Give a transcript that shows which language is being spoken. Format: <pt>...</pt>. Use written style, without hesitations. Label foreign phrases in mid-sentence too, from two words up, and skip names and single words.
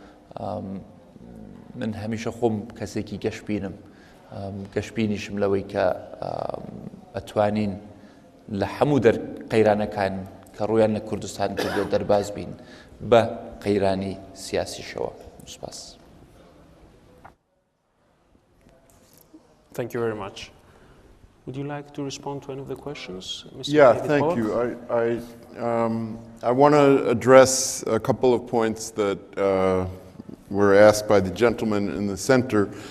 <ckb>من هەمیشە خۆم کەسێکی گەشتبینم، گەشتبینیشم لەوەی کە ئەتوانین لە هەموو قەیرانەکان کە ڕویان لە کوردستان کردو دەرباز بین بە قەیرانی سیاسیشەوە. سوپاس.</ckb> <en>Thank you very much. Would you like to respond to any of the questions, Mr. Yeah, David thank Pollock? you. I want to address a couple of points that were asked by the gentleman in the center.</en>